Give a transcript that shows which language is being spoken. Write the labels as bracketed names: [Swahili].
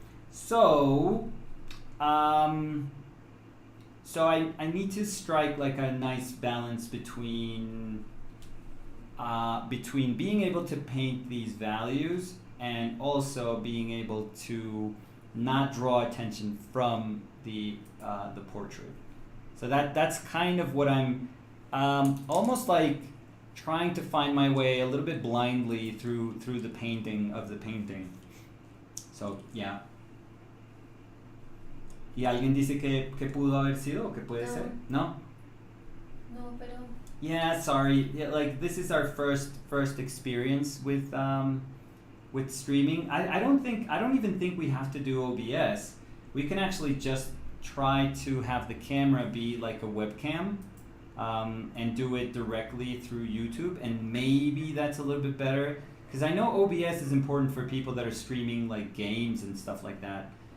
[English] So, so I need to strike like a nice balance between being able to paint these values and also being able to not draw attention from the portrait. So that's kind of what I'm almost like trying to find my way a little bit blindly through the painting of the painting. So yeah. [Spanish] ¿Y alguien dice que pudo haber sido o que puede ser? No? No, pero [English] Yeah, sorry. Yeah, like this is our first experience with streaming. I don't even think we have to do OBS. We can actually just try to have the camera be like a webcam, and do it directly through YouTube, and maybe that's a little bit better, because I know OBS is important for people that are streaming like games and stuff like that.